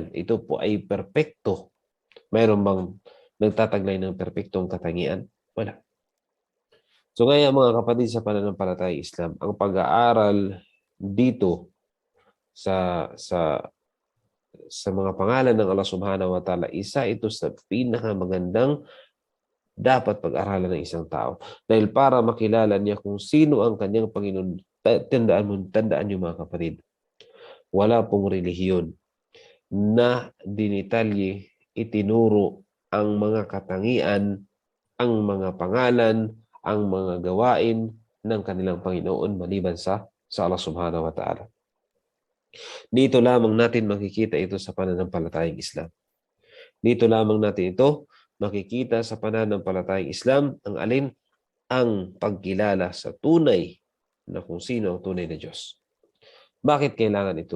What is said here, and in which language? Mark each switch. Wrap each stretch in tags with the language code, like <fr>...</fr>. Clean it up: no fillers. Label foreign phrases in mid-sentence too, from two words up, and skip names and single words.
<tl>Ito po ay perpekto. Mayroon bang nagtataglay ng perpektong katangian? Wala. So kaya mga kapatid sa pananampalatayang Islam, ang pag-aaral dito sa mga pangalan ng Allah</tl> <ar>سبحانه وتعالى,</ar> <tl>isa ito sa pinakamagandang dapat pag-aralan ng isang tao. Dahil para makilala niya kung sino ang kanyang Panginoon, tandaan niyo mga kapatid, wala pong relihiyon na dinitalye itinuro ang mga katangian, ang mga pangalan, ang mga gawain ng kanilang Panginoon maliban sa Allah</tl> <ar>سبحانه وتعالى.</ar> <tl>Dito lamang natin makikita ito sa pananampalatayang Islam. Dito lamang natin ito makikita sa pananampalatayang Islam ang alin? Ang pagkilala sa tunay na kung sino ang tunay na Diyos. Bakit kailangan ito?</tl>